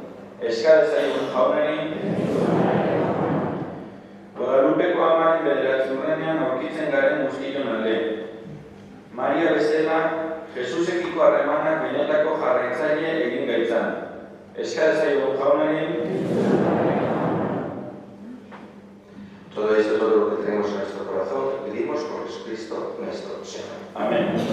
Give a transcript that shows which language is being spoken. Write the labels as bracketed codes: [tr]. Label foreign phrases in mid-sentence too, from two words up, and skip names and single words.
[eu] Eskale zaiogun jaunari. Guadalupeko amaren bederatziurrenean aurkitzen garen guztion alde. Maria bezala, Jesusekiko harremanak benetako jarraitzaile egin gaitzan. Eskale zaiogun jaunari. [es] Todo esto, todo lo que tenemos en nuestro corazón, pedimos por Jesucristo nuestro Señor. Amén.